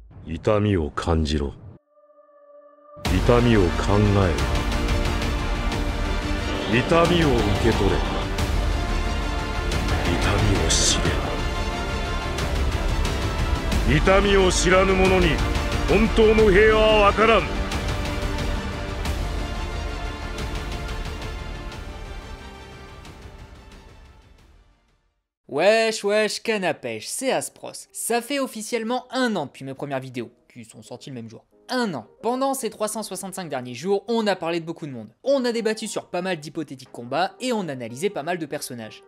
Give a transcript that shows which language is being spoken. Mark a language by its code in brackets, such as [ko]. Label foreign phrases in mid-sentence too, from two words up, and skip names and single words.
[ja] 痛みを感じろ。痛みを考えろ。痛みを受け取れ。痛みを知れ。痛みを知らぬ者に本当の平和はわからん。 [fr] Wesh wesh, canne à pêche, c'est Aspros. Ça fait officiellement 1 an depuis mes premières vidéos, qui sont sorties le même jour. 1 an. Pendant ces 365 derniers jours, on a parlé de beaucoup de monde. On a débattu sur pas mal d'hypothétiques combats et on a analysé pas mal de personnages.